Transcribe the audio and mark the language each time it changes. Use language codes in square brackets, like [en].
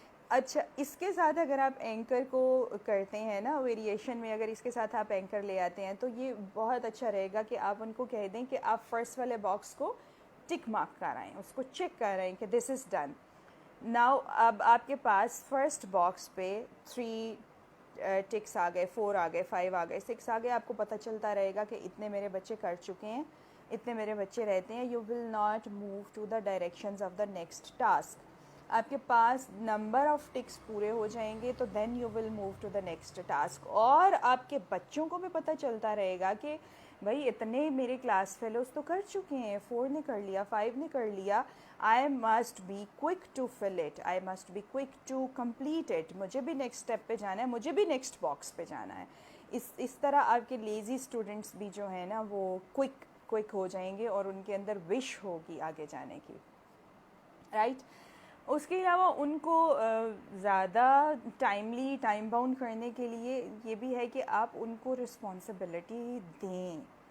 [ur] اچھا، اس کے ساتھ اگر آپ اینکر کو کرتے ہیں نا ویریشن میں، اگر اس کے ساتھ آپ اینکر لے آتے ہیں تو یہ بہت اچھا رہے گا کہ آپ ان کو کہہ دیں کہ آپ فرسٹ والے باکس کو ٹک مارک کرائیں، اس کو چیک کرائیں کہ [en] This is done. [ur] ناؤ اب آپ کے پاس فرسٹ باکس پہ 3 ٹکس آ گئے، 4 آ گئے، 5 آ گئے، 6 آ گئے. آپ کو پتہ چلتا رہے گا کہ اتنے میرے بچے کر چکے ہیں، اتنے میرے بچے رہتے ہیں. [en] You will not move to the directions of the next task. [ur] آپ کے پاس نمبر آف ٹکس پورے ہو جائیں گے تو [en] Then you will move to the next task. [ur] اور آپ کے بچوں کو بھی پتہ چلتا رہے گا کہ بھائی اتنے میرے کلاس فیلوز تو کر چکے ہیں، 4 نے کر لیا، 5 نے کر لیا. [en] I must be quick to fill it. I must be quick to complete it. [ur] مجھے بھی نیکسٹ اسٹیپ پہ جانا ہے، مجھے بھی نیکسٹ باکس پہ جانا ہے. اس طرح آپ کے لیزی اسٹوڈنٹس بھی جو ہیں نا وہ کوئک ہو جائیں گے اور ان کے اندر وش ہوگی آگے جانے کی، رائٹ. اس کے علاوہ ان کو زیادہ ٹائم باؤنڈ کرنے کے لیے یہ بھی ہے کہ آپ ان کو رسپانسبلٹی دیں.